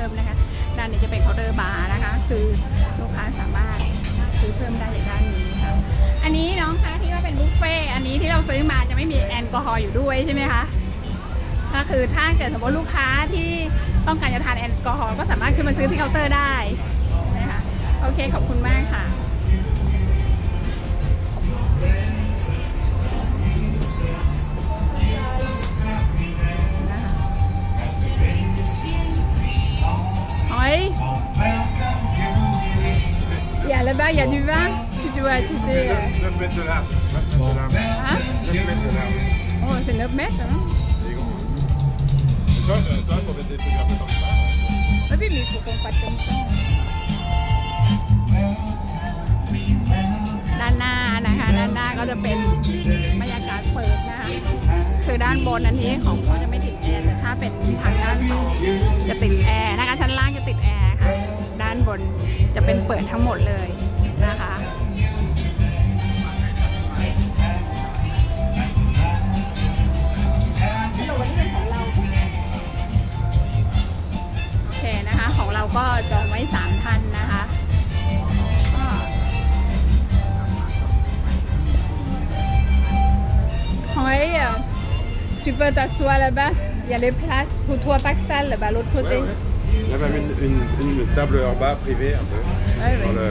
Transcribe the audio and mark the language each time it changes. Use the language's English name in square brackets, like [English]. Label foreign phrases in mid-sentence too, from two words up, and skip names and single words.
[Thai] มนะคะด้านนี้จะเป็นเคาน์เตอร์บาร์นะคะคือลูกค้าสามารถซื้อเพิ่มได้ในด้านนี้ค่ะ อันนี้น้องคะที่ว่าเป็นบุฟเฟ่อันนี้ที่เราซื้อมาจะไม่มีแอลกอฮอล์อยู่ด้วยใช่ไหมคะก็คือถ้าเกิดสมมติลูกค้าที่ต้องการจะทานแอลกอฮอล์ก็สามารถขึ้นมาซื้อที่เคาน์เตอร์ได้นะคะโอเคขอบคุณมากค่ะ Oui. [French] Et là-bas, il y a du vin si tu veux acheter. 9 mètres de large. 9 mètres de large. Hein 9 mètres de large. Oh, c'est 9 mètres, hein C'est grand. Toi, il faut mettre des trucs un peu comme ça. Oui, mais il faut qu'on fasse comme ça. [Thai] ด้านหน้านะคะด้านหน้าก็จะเป็นบรรยากาศเปิดนะคะคือด้านบนอัน นี้ของเขาจะไม่ติดแอร์แต่ถ้าเป็นทางด้านต่อจะติดแอร์นะคะชั้นล่างจะติดแอร์ค่ะด้านบนจะเป็นเปิดทั้งหมดเลยนะคะ โอเคนะคะของเราก็จองไว้3ท่านนะคะ [French] Oui, tu peux t'asseoir là-bas. Il y a les places pour toi, pas que ça, là-bas, l'autre côté. Ouais, ouais. Il y a même une table en bas privée un peu. Ouais, ouais.